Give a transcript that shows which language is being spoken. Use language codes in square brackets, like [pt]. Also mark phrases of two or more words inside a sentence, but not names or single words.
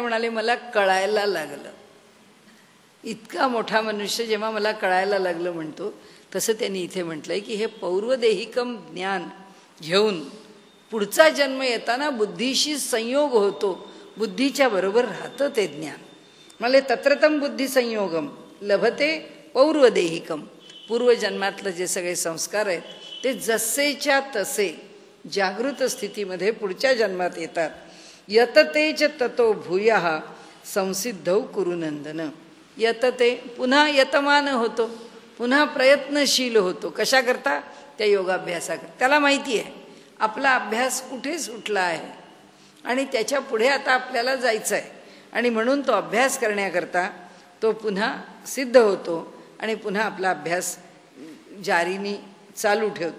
[mr] म्हणाले मला कळायला लागलं. इतका मोठा मनुष्य जेव्हा मला कळायला लागलं म्हणतो तसं त्यांनी इथे म्हटलंय की हे पौर्वदेहिकम ज्ञान घेऊन पुढचा जन्म येताना बुद्धीशी संयोग होतो, बुद्धीच्या बरोबर राहतं ते ज्ञान. [sa] म्हणाले तत्रतम बुद्धी संयोगम लभते पौर्वदेहिकम. [mr] पूर्वजन्मातलं जे सगळे संस्कार आहेत ते जसेच्या तसे जागृत स्थितीमध्ये पुढच्या जन्मात येतात. [sa] यततेच ततो भूयः संसिद्धौ कुरुनंदन. [mr] यतते पुन्हा यतमान होतो, पुन्हा प्रयत्नशील होतो. कशा करता? त्या योगाभ्यासाकरता. त्याला माहिती आहे आपला अभ्यास कुठे सुटला आहे आणि त्याच्या पुढे आता आपल्याला जायचं आहे आणि म्हणून तो अभ्यास करण्याकरता तो पुन्हा सिद्ध होतो आणि पुन्हा आपला अभ्यास जारीनी चालू ठेवतो.